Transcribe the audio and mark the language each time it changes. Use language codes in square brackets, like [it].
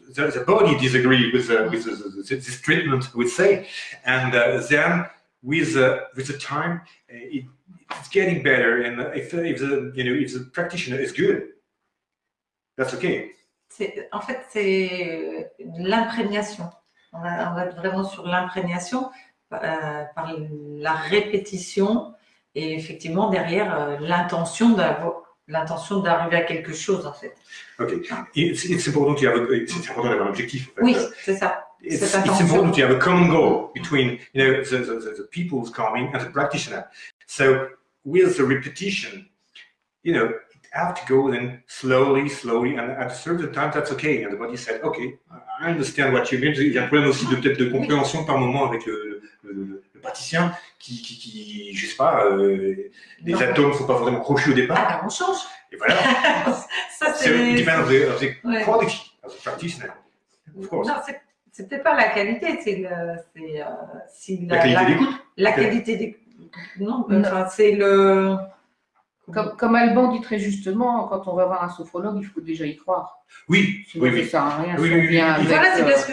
[en] The body disagree with this treatment, I would say, and then with the time, it's getting better. And if the practitioner is good, that's okay. [fr] En fait, c'est l'imprégnation. On va être vraiment sur l'imprégnation par la répétition et effectivement derrière l'intention d'arriver à quelque chose en fait. Ok. C'est important d'avoir un objectif. En fait. Oui, c'est ça. [en] It's important to have a common goal between the people who's coming and the practitioner. So with the repetition, it have to go then slowly, and at a certain time that's okay. And the body said, okay, I understand what you mean. [fr] Il y a un problème aussi peut-être de compréhension par moment avec le praticien qui je sais pas, les atomes ne sont pas vraiment crochus au départ. Ah, on change. Et voilà. Ça, c'est... [en] So it depends on the quality of the practitioner, of course. [fr] Non, c'est peut-être pas la qualité, c'est la qualité d'écoute. La qualité d'écoute. Non, enfin, c'est le... Comme Alban dit très justement, quand on va voir un sophrologue, il faut déjà y croire. Oui, sinon, oui. Ça sert à rien. Oui. Voilà, c'est parce que